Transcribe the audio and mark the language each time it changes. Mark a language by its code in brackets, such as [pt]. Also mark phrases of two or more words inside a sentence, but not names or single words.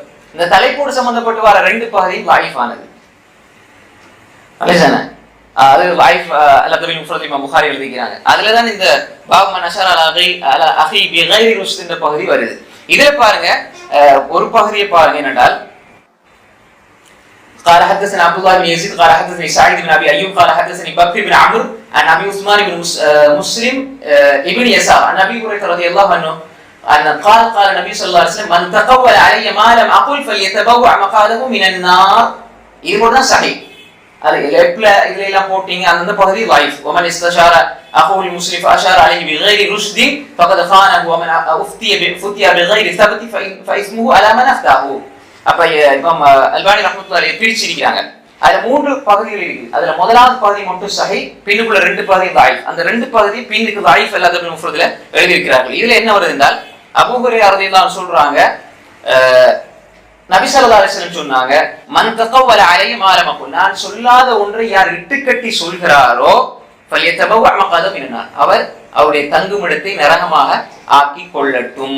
[ta] இந்த தலைப்போடு சம்பந்தப்பட்டு வர 2 பகுதி வாய்ஃபானது. அது வாய்ஃப் அல்லது முஃபரத் இமாம் புகாரி எழுதிக்கிறாங்க. அதுலதான் இந்த [ar] باب من أشار على أخيه بغير رشد [ta] என்ற பகுதி வருது. இதுல பாருங்க ஒரு பகுதியை பாருங்க என்னென்றால் [ar] قال حدثنا عبد الله بن يزيد قال حدثني سعيد بن ابي ايوب قال حدثني بكر بن عمرو عن ابي عثمان بن مسلم ابن يسار عن ابي هريره رضي الله عنه ان قال النبي صلى الله عليه وسلم من تقول علي ما لم اقل فليتبوأ مقعده من النار. [ta] இது கூட சஹீஹ். அது லெப்ல இதுல எல்லாம் போடிங்க அந்த பகுதி லைஃப். [ar] ومن استشار اخوه المسلم فاشار عليه بغير رشد فقد خانه ومن افتي بغير ثبت فاسمه على من افتاه. [ta] அப்ப இமாம் அல்பானி [ar] رحمة الله عليه [ta] பிரிச்சிருக்காங்க. அதுல 3 பகுதிகள் இருக்கு. அதுல முதலாவது பகுதி மட்டும் சஹீஹ், பின்னுக்குள்ள 2 பகுதி லைஃப். அந்த 2 பகுதி பின்னுக்கு லைஃப் எல்லாத்தையும் முஃபரத்ல எழுதி இருக்கிறார்கள். இதுல என்ன வருது என்றால் அபூ ஹுரைரா [ar] رضي الله عنه [ta] சொல்றாங்க, நபி [ar] صلى الله عليه وسلم [ta] சொன்னாங்க, [ar] من تقول علي ما لم أقل, [ta] நான் சொல்லாத ஒன்றை யார் இட்டுக்கட்டி சொல்கிறாரோ [ar] فليتبوأ مقعده من النار, [ta] அவர் அவருடைய தங்குமிடத்தை நரகமாக ஆக்கி கொள்ளட்டும்.